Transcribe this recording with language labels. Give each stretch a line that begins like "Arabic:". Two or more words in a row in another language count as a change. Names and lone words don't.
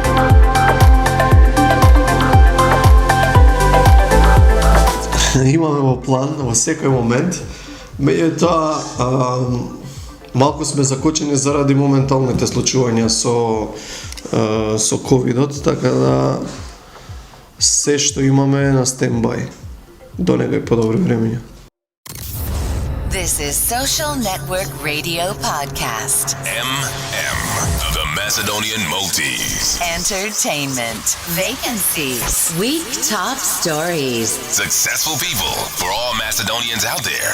Macedonian: Имаме во план во секој момент, меѓутоа малку сме закочени заради моменталните случувања со ковидот, така да се што имаме на стендбај до некој подобри времења.
English: This is Social Network Radio Podcast. The Macedonian Maltese. Entertainment. Vacancies. Week top stories. Successful people for all Macedonians out there.